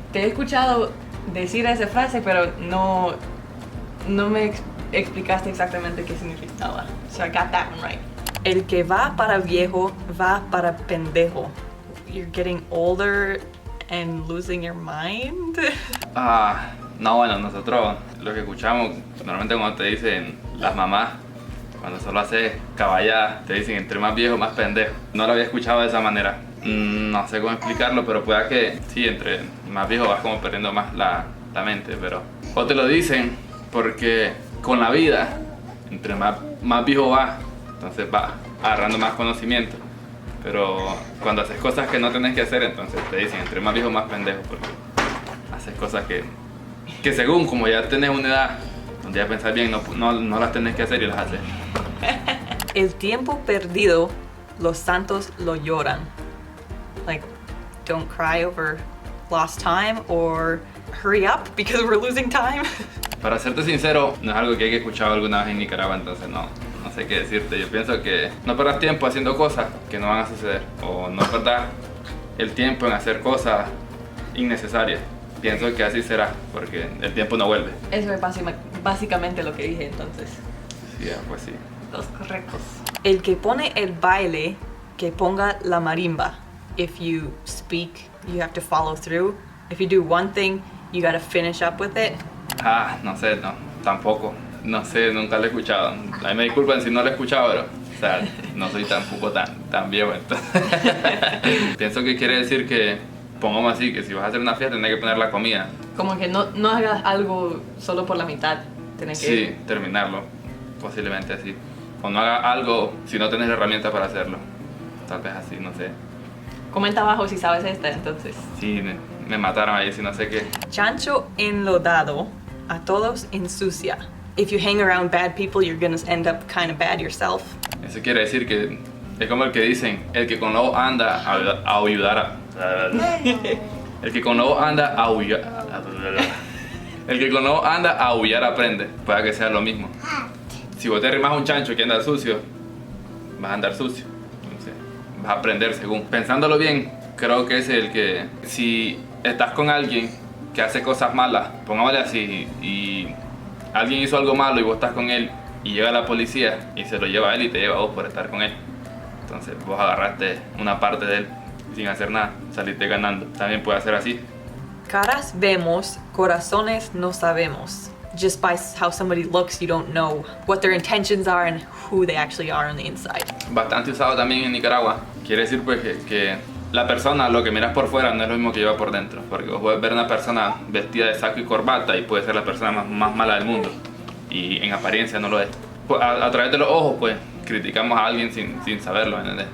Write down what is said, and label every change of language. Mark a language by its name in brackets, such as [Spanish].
[Spanish] Te he escuchado decir esa frase, pero no me explicaste exactamente qué significaba. [English] So I got that one right. [Spanish] El que va para viejo, va para pendejo. [English] You're getting older and losing your mind. [Spanish] No, bueno, nosotros lo que escuchamos normalmente cuando te dicen las mamás, cuando solo haces caballada, te dicen entre más viejo, más pendejo. No lo había escuchado de esa manera. No sé cómo explicarlo, pero pueda que sí, entre más viejo vas como perdiendo más la mente, pero... O te lo dicen porque con la vida, entre más viejo vas, entonces vas agarrando más conocimiento. Pero cuando haces cosas que no tenés que hacer, entonces te dicen entre más viejo, más pendejo, porque haces cosas que según como ya tenés una edad donde ya pensás bien, no las tenés que hacer y las haces. El tiempo perdido, los santos lo lloran. [English] Like, don't cry over lost time, or hurry up because we're losing time. [Spanish] Para serte sincero, no es algo que haya escuchado alguna vez en Nicaragua, entonces no sé qué decirte. Yo pienso que no perdas tiempo haciendo cosas que no van a suceder, o no perdas el tiempo en hacer cosas innecesarias. Pienso que así será, porque el tiempo no vuelve. Eso es básicamente lo que dije entonces. Sí, pues sí. Los correctos. El que pone el baile, que ponga la marimba. [English] If you speak, you have to follow through. If you do one thing, you gotta finish up with it. [Spanish] No sé, tampoco. No sé, nunca lo he escuchado. A mí me disculpan si no lo he escuchado, pero... O sea, no soy tampoco tan viejo, entonces... Pienso que quiere decir que... Pongamos así, que si vas a hacer una fiesta, tienes que poner la comida. Como que no hagas algo solo por la mitad. Tienes que... Sí, terminarlo. Posiblemente así. O no hagas algo si no tienes la herramienta para hacerlo. Tal vez así, no sé. Comenta abajo si sabes esta, entonces. Sí, me mataron ahí, si no sé qué. Chancho enlodado, a todos ensucia. [English] If you hang around bad people, you're gonna end up kind of bad yourself. [Spanish] Eso quiere decir que es como el que dicen, el que con lobo anda a ayudar a... El que con lobo anda a aullar... El que con lobo anda a aullar aprende. Puede que sea lo mismo. Si vos te arrimas a un chancho que anda sucio, vas a andar sucio. Entonces, vas a aprender según. Pensándolo bien, creo que es el que... Si estás con alguien que hace cosas malas, pongámosle así, y alguien hizo algo malo y vos estás con él, y llega la policía y se lo lleva a él y te lleva a vos por estar con él. Entonces vos agarraste una parte de él sin hacer nada, saliste ganando. También puede ser así. Caras vemos, corazones no sabemos. [English] Just by how somebody looks, you don't know what their intentions are and who they actually are on the inside. [Spanish] Bastante usado también en Nicaragua. Quiere decir pues que la persona, lo que miras por fuera no es lo mismo que lleva por dentro. Porque vos puedes ver una persona vestida de saco y corbata y puede ser la persona más mala del mundo. Y en apariencia no lo es. Pues a través de los ojos pues criticamos a alguien sin saberlo, ¿entendés?